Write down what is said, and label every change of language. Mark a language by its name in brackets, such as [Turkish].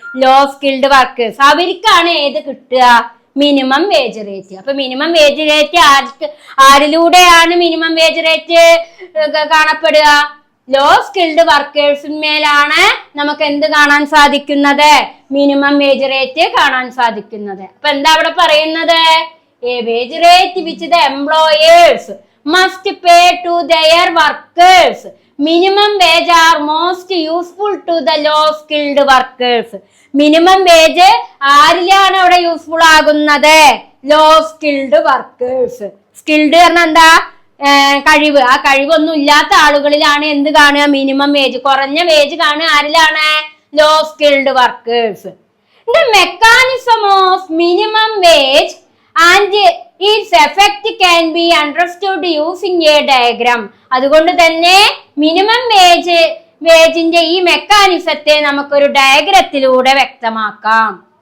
[Malayalam] Law skilled workers. അവർക്കാണ് ഏത് കിട്ടുക? Minimum wage rate. അപ്പൊ minimum wage rate ആരിലൂടെയാണ് minimum wage rate കാണപ്പെടുക? Law skilled വർക്കേഴ്സിന്മേലാണ് നമുക്ക് എന്ത് കാണാൻ സാധിക്കുന്നത്? മിനിമം വേജ് റേറ്റ് കാണാൻ സാധിക്കുന്നത്. അപ്പൊ എന്താ അവിടെ പറയുന്നത്? [English] A wage rate which the employers must pay to their workers. Minimum wage are most useful to the low skilled workers. [Malayalam] Minimum wage ആരിലാണ് അവിടെ യൂസ്ഫുൾ ആകുന്നത്? Law skilled workers. സ്കിൽഡ് പറഞ്ഞാൽ എന്താ? കഴിവ്. ആ കഴിവൊന്നും ഇല്ലാത്ത ആളുകളിലാണ് എന്ത് കാണുക? Minimum wage. കുറഞ്ഞ വേജ് കാണുക ആരിലാണ്? Law skilled workers. [English] The mechanism of minimum wage and its effect can be understood using a diagram. [Malayalam] അതുകൊണ്ട് തന്നെ മിനിമം വേജിന്റെ ഈ മെക്കാനിസത്തെ നമുക്കൊരു ഡയഗ്രത്തിലൂടെ വ്യക്തമാക്കാം.